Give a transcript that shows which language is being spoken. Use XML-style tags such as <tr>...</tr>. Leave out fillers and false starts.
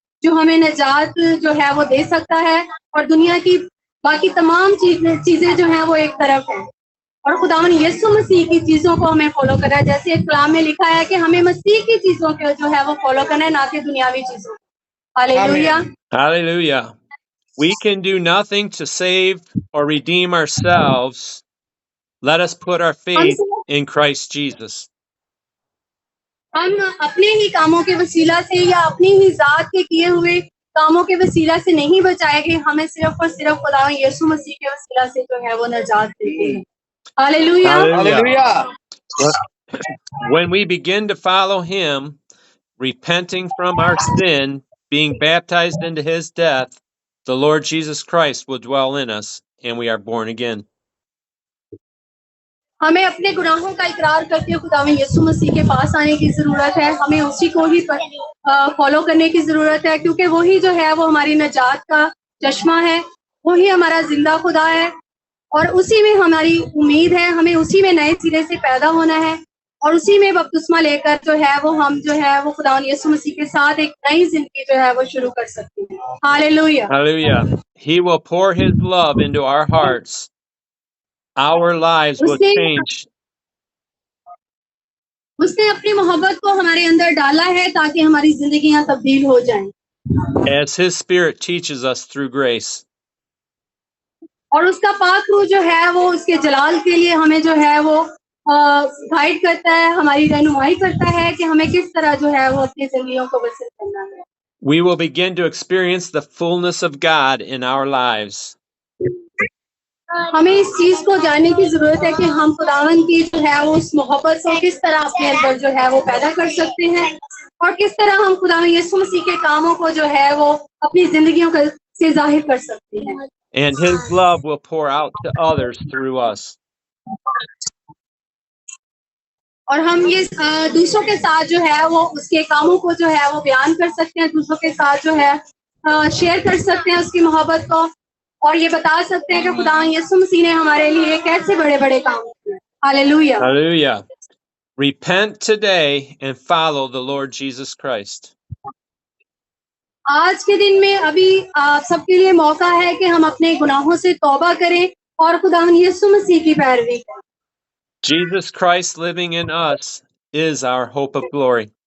<hi>जो हमें निजात जो है वो दे सकता है, और दुनिया की बाकी तमाम चीजें जो हैं वो एक तरफ है, और खुदावन यीशु मसीह की चीजों को हमें फॉलो करना है। जैसे एक कलाम में लिखा है कि हमें मसीह की चीजों को जो है वो फॉलो करना है, ना कि दुनियावी चीजों को। Hallelujah.</hi> <en>Hallelujah. We can do nothing to save or redeem ourselves. Let us put our faith in Christ Jesus.</en> <hi>हम अपने ही कामों के वसीला से या अपनी ही जात के किए हुए कामों के वसीला से नहीं बचाए गए, हमें सिर्फ और सिर्फ खुदा यीशु मसीह के वसीला से जो है वो नजात देते हैं। Hallelujah.</hi> <en>Hallelujah. When we begin to follow him, repenting from our sin, being baptized into his death, the Lord Jesus Christ will dwell in us and we are born again.</en> <hi>हमें अपने गुनाहों का इकरार करके खुदा में यीशु मसीह के पास आने की जरूरत है। हमें उसी को ही फॉलो करने की जरूरत है, क्योंकि वही जो है वो हमारी नजात का चश्मा है, वही हमारा जिंदा खुदा है, और उसी में हमारी उम्मीद है। हमें उसी में नए सिरे से पैदा होना है, और उसी में बपतिस्मा लेकर जो है वो हम जो है वो खुदा यीशु मसीह के साथ एक नई जिंदगी जो है वो शुरू कर सकते हैं। Hallelujah.</hi> <en>Hallelujah. He will pour his love into our hearts. Our lives will change.</en> <hi>उसने अपनी मोहब्बत को हमारे अंदर डाला है ताकि हमारी जिंदगियां तब्दील हो जाएं,</hi> <en>as his spirit teaches us through grace.</en> <hi>और उसका पाक रूह जो है वो उसके जलाल के लिए हमें जो है वो गाइड करता है, हमारी रहनुमाई करता है कि हमें किस तरह जो है वो अपनी जिंदगियों को बसर करना है।</hi> <en>We will begin to experience the fullness of God in our lives.</en> <hi>हमें इस चीज को जानने की जरूरत है कि हम खुदावन की जो है वो उस मोहब्बत को किस तरह अपने अंदर जो है वो पैदा कर सकते हैं, और किस तरह हम खुदावन यीशु मसीह के कामों को जो है वो अपनी जिंदगियों से जाहिर कर सकते हैं।</hi> <en>And his love will pour out to others through us.</en> <hi>और हम ये दूसरों के साथ जो है वो उसके कामों को जो है वो बयान कर सकते हैं, दूसरों के साथ जो है शेयर कर सकते हैं उसकी मोहब्बत को, और ये बता सकते हैं कि खुदा यीशु मसीह ने हमारे लिए कैसे बड़े-बड़े काम किए। Hallelujah.</hi> <en>Hallelujah. Repent today and follow the Lord Jesus Christ.</en> <hi>आज के दिन में अभी आप सबके लिए मौका है कि हम अपने गुनाहों से तौबा करें और खुदावन यीशु मसीह की पैरवी करें।</hi> <en>Jesus Christ living in us is our hope of glory.</en>